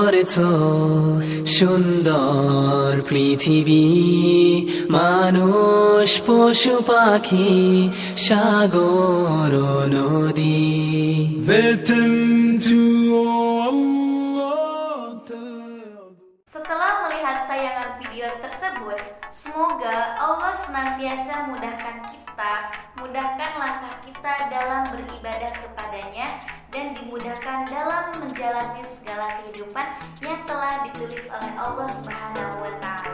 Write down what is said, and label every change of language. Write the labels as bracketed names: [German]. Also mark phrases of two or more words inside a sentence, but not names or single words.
[Bangla] তো সুন্দর পৃথিবী, মানুষ পশু পাখি সাগর ও নদী। [English] Written to Allah. [Indonesian] Setelah melihat tayangan video tersebut, semoga Allah senantiasa mudahkan kita, mudahkan langkah kita dalam beribadah kepadanya, dan dimudahkan dalam menjalani segala kehidupan yang telah ditulis oleh Allah [Arabic] سبحانه وتعالى.